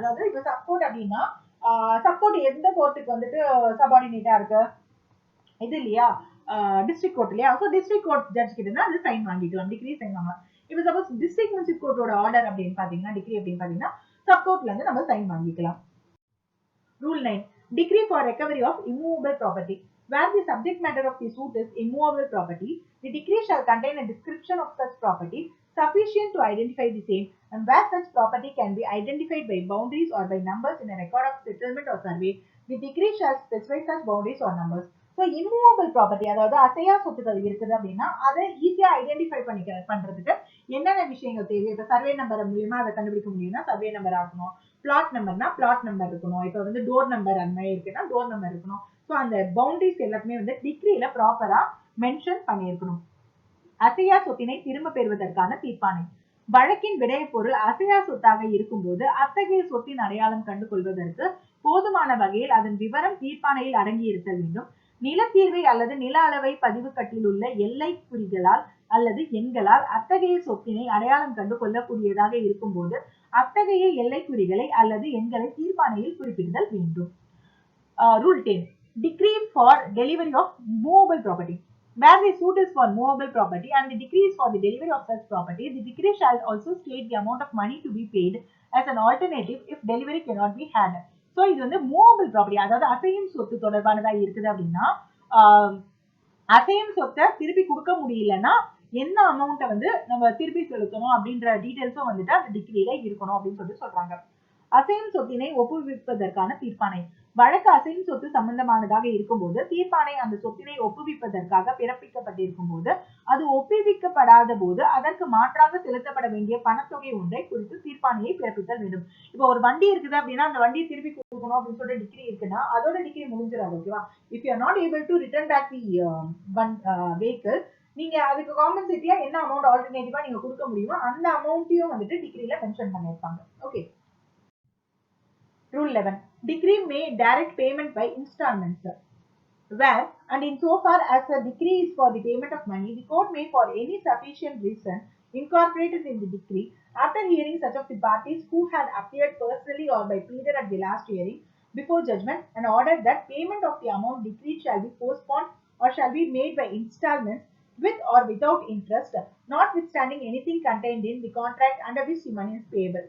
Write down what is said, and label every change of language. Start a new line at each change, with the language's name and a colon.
Tamil: அதாவது இப்ப சப்போர்ட் அப்படின்னா சப்போர்ட் எந்த கோர்ட்டுக்கு வந்துட்டு சபார்டினேட்டா இருக்கு, இது இல்லையா, டிஸ்ட்ரிக்ட் கோர்ட் இல்லையா, ஸோ டிஸ்ட்ரிக்ட் கோர்ட் ஜட்ஜ் கிட்ட தான் அது சைன் வாங்கிக்கலாம், டிகிரி சைன் வாங்கலாம். இப்போ சப்போஸ் டிஸ்ட்ரிக்ட் மியூனிசிபல் கோர்ட்டோட ஆர்டர் அப்படின்னு பாத்தீங்கன்னா டிகிரி அப்படின்னு பாத்தீங்கன்னா சப்போர்ட்ல இருந்து நம்ம சைன் வாங்கிக்கலாம்.
English: Rule 9, decree for recovery of immovable property. Where the subject matter of the suit is immovable property, the decree shall contain a description of such property sufficient to identify the same, and where such property can be identified by boundaries or by numbers in a record of settlement or survey, the decree shall specify such boundaries or numbers.
Tamil: So immovable property, அதாவது அசையா சொத்துக்கள் இருக்குது அப்படின்னா அதை ஈஸியா identify பண்றதுக்கு என்னென்ன விஷயங்கள் தேவை. இப்போ சர்வே நம்பர் மூலியமா அதை கண்டுபிடிக்க முடியும்னா சர்வே நம்பர் ஆகணும், பிளாட் நம்பர்னா பிளாட் நம்பர் இருக்கணும், இப்போ வந்து டோர் நம்பர் அந்த மாதிரி இருக்குன்னா டோர் நம்பர் இருக்கணும். ஸோ அந்த பவுண்டரிஸ் எல்லாத்துமே வந்து டிகிரியில ப்ராப்பரா மென்ஷன் பண்ணியிருக்கணும். அசையா சொத்தினை திரும்ப பெறுவதற்கான தீர்ப்பாணை. வழக்கின் விடய பொருள் அசையா சொத்தாக இருக்கும்போது அத்தகைய சொத்தின் அடையாளம் கண்டு கொள்வதற்கு போதுமான வகையில் அதன் விவரம் தீர்ப்பாணையில் அடங்கி இருத்தல் வேண்டும். நிலத்தீர்வை அல்லது நில அளவை பதிவு கட்டில் உள்ள எல்லை குறிகளால் அல்லது எண்களால் அத்தகைய சொத்தினை அடையாளம் கண்டு கொள்ளக்கூடியதாக இருக்கும் போது அத்தகைய எல்லை குறிகளை அல்லது எண்களை தீர்ப்பாணையில் குறிப்பிடுதல் வேண்டும்.
English: Rule 10, decree for delivery of movable property. Where the suit is for movable property and the decree is for the delivery of such property, the decree shall also state the amount of money to be paid as an alternative if delivery cannot be had.
Tamil: So இது வந்து movable property, அதாவது அசையும் சொத்து தொடர்பானதா இருக்குது அப்படின்னா அசையும் சொத்தை திருப்பி கொடுக்க முடியலன்னா என்ன அமௌண்ட்டை வந்து நம்ம திருப்பி செலுத்தணும் அப்படின்ற டீடைல்ஸும் வந்துட்டு அந்த டிகிரியில இருக்கணும் அப்படின்னு சொல்றாங்க. அசையும் சொத்தினை ஒப்புவிப்பதற்கான தீர்ப்பாணை. வழக்கு அசையும் சொத்து சம்பந்தமானதாக இருக்கும்போது தீர்ப்பாணை அந்த சொத்தினை ஒப்புவிப்பதற்காக பிறப்பிக்கப்பட்டிருக்கும் போது அது ஒப்புவிக்கப்படாத போது அதற்கு மாற்றாக செலுத்தப்பட வேண்டிய பணத்தொகை ஒன்றை குறித்து தீர்ப்பாணையை பிறப்பித்தல் வேண்டும். இப்போ ஒரு வண்டி இருக்குது அப்படின்னா அந்த வண்டியை திருப்பி கொடுக்கணும் அப்படின்னு சொல்லிட்டு டிகிரி இருக்குன்னா அதோட டிகிரி முடிஞ்சிடாது. ஓகேவா?
English: if you are not able to return back the vehicle,
Tamil: நீங்க அதுக்கு காம்பன்சேட்டியா என்ன அமௌண்ட் ஆல்டர்னேட்டிவா நீங்க கொடுக்க முடியுமோ அந்த அமௌண்ட்டையும் வந்துட்டு டிகிரியில மென்ஷன் பண்ணிருப்பாங்க. Okay.
English: Rule 11, decree may direct payment by installments. Where and in so far as a decree is for the payment of money, the court may for any sufficient reason incorporate it in the decree after hearing such of the parties who had appeared personally or by pleader at the last hearing before judgment and order that payment of the amount decreed shall be postponed or shall be made by installments with or without interest, notwithstanding anything contained in the contract under which the money is payable.